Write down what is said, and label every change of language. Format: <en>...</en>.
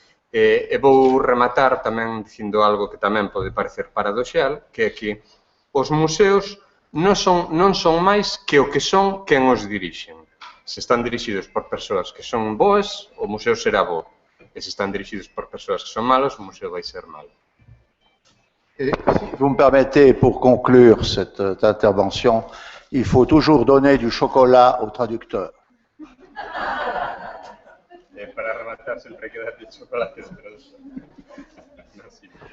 <gl>E vou rematar tamén dicindo algo que tamén pode parecer paradoxal, que é que os museos non son máis que o que son quen os dirixen. Se están dirixidos por persoas que son boas, o museo será bo. E se están dirixidos por persoas que son malas, o museo vai ser malo.</gl> <fr>Et si vous me permettez, pour conclure cette intervention, il faut toujours donner du chocolat au traducteur.</fr> <es>Para rematar, siempre hay que darle chocolate al traductor.</es> <fr>Merci.</fr>